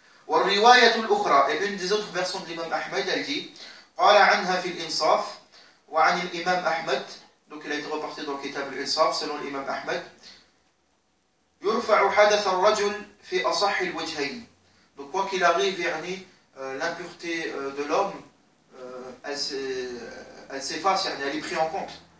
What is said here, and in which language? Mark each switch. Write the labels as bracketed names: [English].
[French] Et une des autres versions de l'imam Ahmed, elle dit [Arabic] قال عنها في الإنصاف وعن الإمام أحمد. [French] Donc il a été reporté dans le Kitab al-Insaf selon l'imam Ahmed. [Arabic] يرفع حدث الرجل في أصح الوجهين. [French] Donc quoi qu'il arrive, l'impureté de l'homme, elle s'efface, elle est prise en compte.